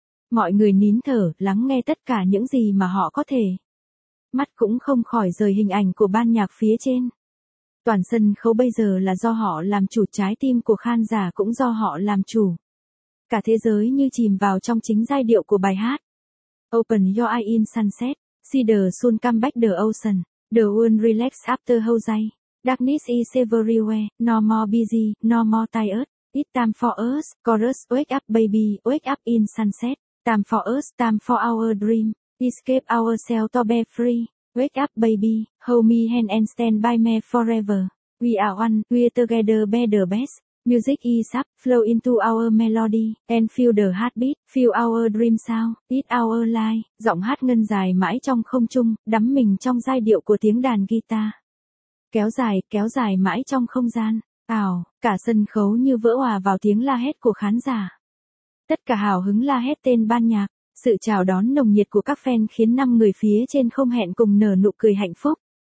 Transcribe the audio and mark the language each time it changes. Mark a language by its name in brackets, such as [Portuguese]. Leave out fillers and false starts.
[Vietnamese] Mọi người nín thở, lắng nghe tất cả những gì mà họ có thể. Mắt cũng không khỏi rời hình ảnh của ban nhạc phía trên. Toàn sân khấu bây giờ là do họ làm chủ, trái tim của khán giả cũng do họ làm chủ. Cả thế giới như chìm vào trong chính giai điệu của bài hát. [English] Open your eye in sunset, see the sun come back the ocean, the world relax after whole day. Darkness is everywhere, no more busy, no more tired. It's time for us, chorus, wake up baby, wake up in sunset. Time for us, time for our dream, escape ourselves to be free. Wake up baby, hold me hand and stand by me forever. We are one, we're together, be the best. Music is up, flow into our melody, and feel the heartbeat, feel our dream sound, it's our life. [Vietnamese] Giọng hát ngân dài mãi trong không trung, đắm mình trong giai điệu của tiếng đàn guitar. Kéo dài mãi trong không gian, ào, cả sân khấu như vỡ òa vào tiếng la hét của khán giả. Tất cả hào hứng la hét tên ban nhạc, sự chào đón nồng nhiệt của các fan khiến 5 người phía trên không hẹn cùng nở nụ cười hạnh phúc.